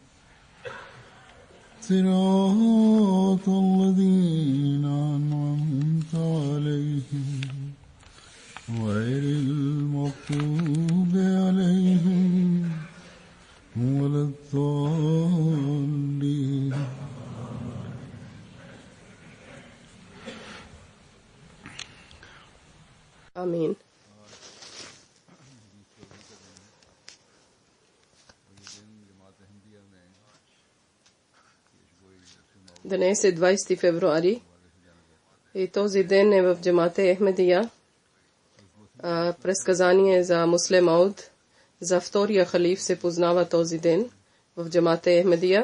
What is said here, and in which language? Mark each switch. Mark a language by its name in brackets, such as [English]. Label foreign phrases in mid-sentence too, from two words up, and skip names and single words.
[Arabic] صراط الذين أنعمت عليهم غير المغضوب عليهم ولا الضالين. آمين. [Bulgarian] Днес е 20 февруари и този ден е в джамата Ахмедия. Предсказание за Муслим Мауд, за втория халиф се познава този ден в джамата Ахмедия.